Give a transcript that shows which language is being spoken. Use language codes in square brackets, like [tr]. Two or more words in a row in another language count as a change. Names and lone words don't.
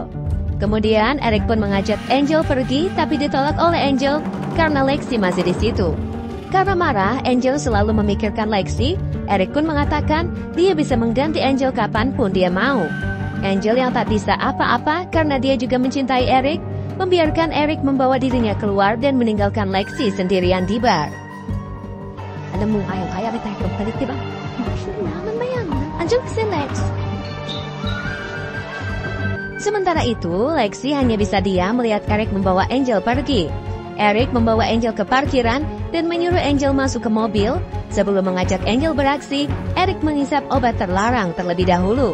[id] Kemudian Eric pun mengajak Angel pergi, tapi ditolak oleh Angel karena Lexi masih di situ. Karena marah, Angel selalu memikirkan Lexi. Eric pun mengatakan dia bisa mengganti Angel kapanpun dia mau. Angel yang tak bisa apa-apa karena dia juga mencintai Eric, membiarkan Eric membawa dirinya keluar dan meninggalkan Lexi sendirian di bar. [tl] Alam mo, ayaw-ayaw kita kapalit, diba? Naman ba yan? Andiyan si Lex. [id] Sementara itu, Lexi hanya bisa diam melihat Eric membawa Angel pergi. Eric membawa Angel ke parkiran dan menyuruh Angel masuk ke mobil. Sebelum mengajak Angel beraksi, Eric menghisap obat terlarang terlebih dahulu.